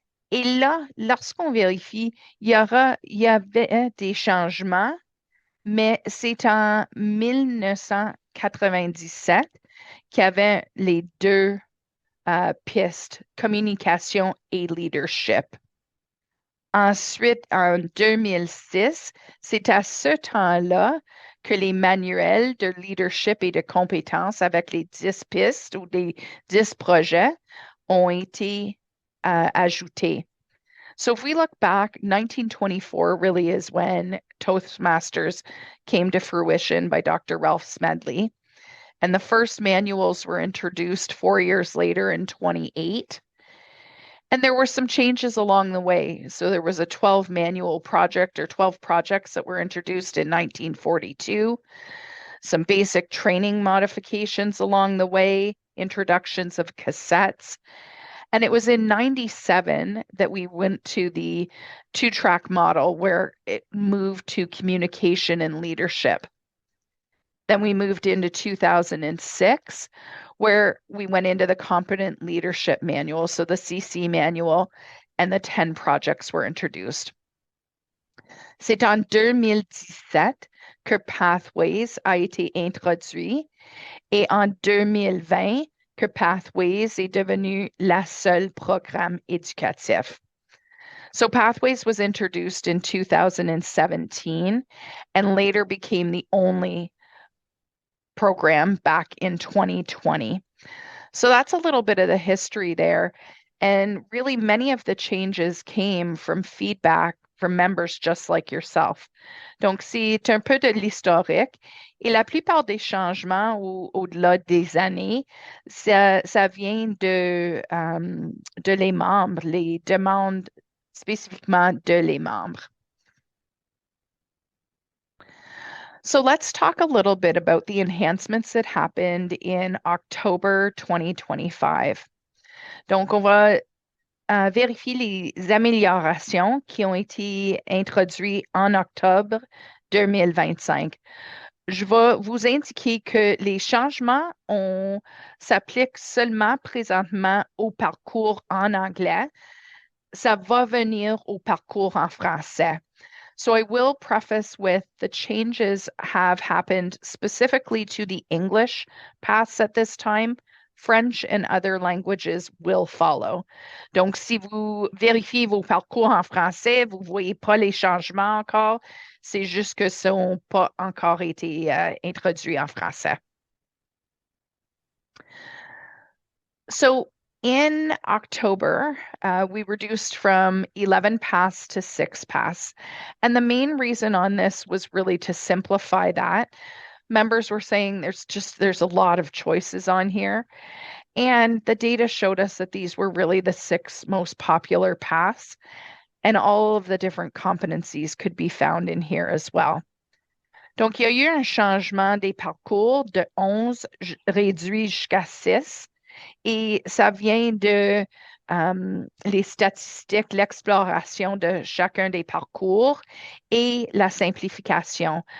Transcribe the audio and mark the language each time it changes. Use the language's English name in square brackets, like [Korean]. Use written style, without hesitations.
[French] Et là, lorsqu'on vérifie, il y avait des changements, mais c'est en 1997 qu'il y avait les deux pistes, communication et leadership. Ensuite, en 2006, c'est à ce temps-là que les manuels de leadership et de compétences avec les 10 pistes ou les 10 projets ont été ajoutés. [English] So if we look back, 1924 really is when Toastmasters came to fruition by Dr. Ralph Smedley. And the first manuals were introduced 4 years later in 28. And there were some changes along the way. So there was a 12 manual project or 12 projects that were introduced in 1942, some basic training modifications along the way, introductions of cassettes. And it was in 97 that we went to the 2-track model where it moved to communication and leadership. Then we moved into 2006, where we went into the Competent Leadership Manual, so the CC Manual, and the 10 projects were introduced. [French] C'est en 2017 que Pathways a été introduit, et en 2020 que Pathways est devenu la seule programme éducatif. [English] So Pathways was introduced in 2017 and later became the only program back in 2020. So that's a little bit of the history there. And really many of the changes came from feedback from members just like yourself. [French] Donc, c'est un peu de l'historique. Et la plupart des changements au-delà des années, ça vient de les membres, les demandes spécifiquement de les membres. [English] So let's talk a little bit about the enhancements that happened in October 2025. [French] Donc, on va vérifier les améliorations qui ont été introduites en octobre 2025. Je vais vous indiquer que les changements s'appliquent seulement présentement au parcours en anglais. ça va venir au parcours en français. [English] So I will preface with the changes have happened specifically to the English paths at this time. French and other languages will follow. [French] Donc, si vous vérifiez vos parcours en français, vous ne voyez pas les changements encore. C'est juste que ça n'a pas encore été introduit en français. [English] So in October, we reduced from 11 paths to 6 paths. And the main reason on this was really to simplify that. Members were saying there's a lot of choices on here. And the data showed us that these were really the 6 most popular paths, and all of the different competencies could be found in here as well. [French] Donc, il y a eu un changement des parcours de 11 réduit jusqu'à 6. Et ça vient de les statistiques, l'exploration de chacun des parcours et la simplification.